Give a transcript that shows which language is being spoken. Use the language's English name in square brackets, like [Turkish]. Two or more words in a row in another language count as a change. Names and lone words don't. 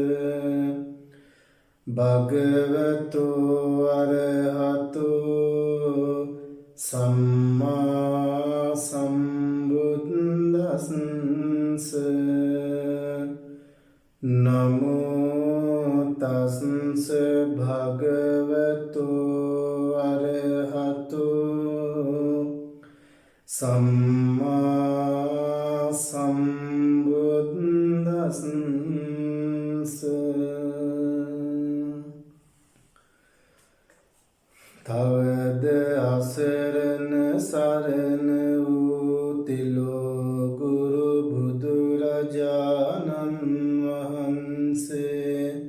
[Pali] භගවතු අරහතෝ සම්මා සම්බුද්දස්ස නමෝ තස්ස භගවතු අරහතෝ සම්මා සම්බුද්දස්ස [Sinhala] තවද අසරණ සරණ වූ තිලෝ ගුරු බුදුරජාණන් වහන්සේ